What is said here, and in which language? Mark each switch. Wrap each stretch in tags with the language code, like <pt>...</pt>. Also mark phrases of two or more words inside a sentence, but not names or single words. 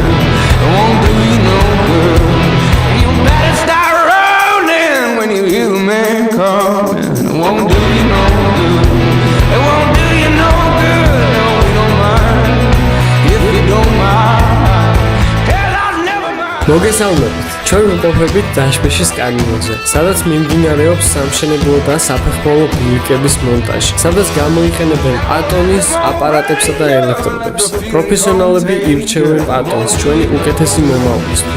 <en>Won't do you no good. You better start rolling when you hear the man coming. Won't do you no good. It won't do you no good. No, we don't mind if you don't mind. Hell, I'll never mind.</en> <ka>მოგესალმებით. ჩვენ ვიმყოფებით დაშბეშის კარნიზონზე, სადაც მიმდინარეობს სამშენებლო და საფეხმავლო ბილიკების მონტაჟი, სადაც გამოიყენებენ პატონის აპარატებსა და ელექტროდებს. პროფესიონალები ირჩევენ პატონს ჩვენი უკეთესი მომავლისთვის.</ka>